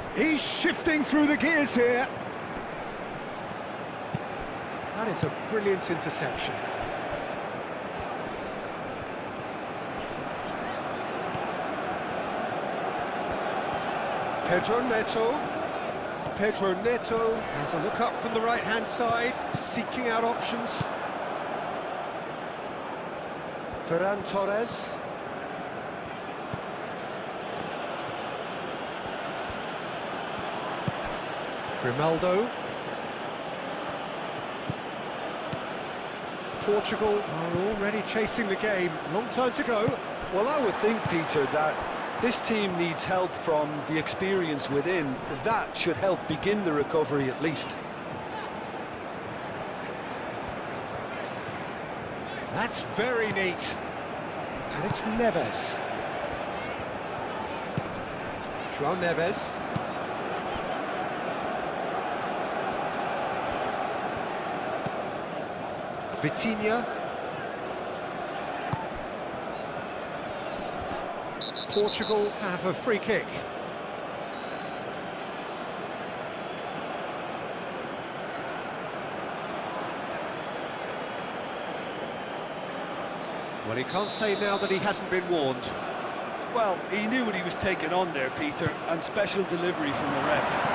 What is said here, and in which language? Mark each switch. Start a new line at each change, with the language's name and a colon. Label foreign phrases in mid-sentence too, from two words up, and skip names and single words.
English: He's shifting through the gears here. That is a brilliant interception. Pedro Neto. Pedro Neto has a look up from the right-hand side, seeking out options. Ferran Torres. Grimaldo. Portugal are already chasing the game. Long time to go. Well, I would think, Peter, that this team needs help from the experience within. That should help begin the recovery at least. That's very neat. And it's Neves. João Neves. Vitinha. Portugal have a free kick. Well, he can't say now that he hasn't been warned. Well, he knew what he was taking on there, Peter, and special delivery from the ref.